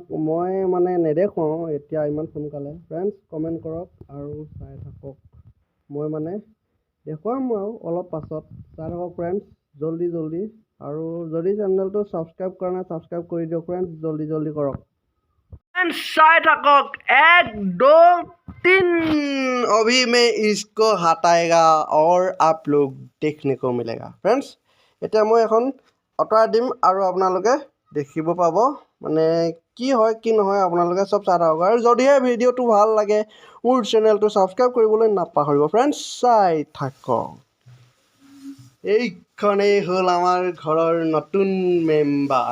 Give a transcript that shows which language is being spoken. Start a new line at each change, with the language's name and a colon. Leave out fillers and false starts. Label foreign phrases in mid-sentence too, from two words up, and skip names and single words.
Assamese: মই মানে নেদেখুৱাওঁ এতিয়া ইমান সোনকালে। ফ্ৰেণ্ডছ কমেণ্ট কৰক আৰু চাই থাকক। মই মানে দেখুৱাম আৰু অলপ পাছত। চাই থাকক ফ্ৰেণ্ডছ
Hindi: जल्दी जल्दी।
Assamese: আৰু যদি চেনেলটো সাবস্ক্রাইব কৰা নাই সাবস্ক্রাইব কৰি দিয়ক ফ্ৰেণ্ডছ,
Hindi: जल्दी जल्दी
Assamese: কৰক। ফ্ৰেণ্ডছ চাই থাকক,
Hindi: 1 2 3 अभी मैं इसको हटाएगा और आप लोग देखने को मिलेगा।
Assamese: फ्रेंड्स এতিয়া মই এখন অতৰাই দিম আৰু আপোনালোকে দেখিব পাব মানে কি হয় কি নহয় আপোনালোকে সব চাই থাকক। আৰু যদিহে ভিডিওটো ভাল লাগে মোৰ চেনেলটো সাবস্ক্রাইব কৰিবলৈ নাপাহৰিব। ফ্ৰেণ্ডছ চাই থাকক, এইখনেই হ'ল আমাৰ ঘৰৰ নতুন মেম্বাৰ।